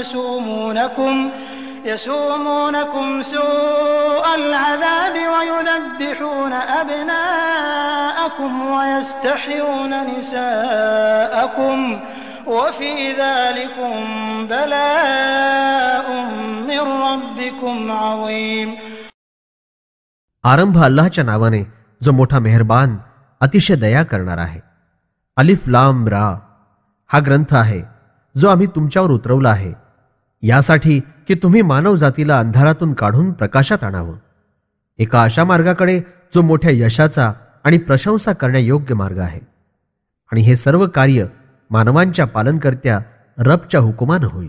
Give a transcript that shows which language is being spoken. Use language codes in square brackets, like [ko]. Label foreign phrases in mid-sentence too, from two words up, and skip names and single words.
[ar] يسومونكم سوء العذاب ويذبحون أبناءكم ويستحيون نساءكم وفي ذلكم بلاء من ربكم عظيم. [mr] आरंभ अल्लाहच्या नावाने जो मोठा मेहरबान अतिशय दया करणार आहे. अलिफ लाम रा हा ग्रंथ आहे जो आम्ही तुमच्यावर उतरवला आहे यासाठी की तुम्ही मानव जातीला अंधारातून काढून प्रकाशात आणावं, एका अशा मार्गाकडे जो मोठ्या यशाचा आणि प्रशंसा करण्यायोग्य मार्ग आहे. आणि हे सर्व कार्य मानवांच्या पालनकर्त्या रबच्या हुकुमानं होईल.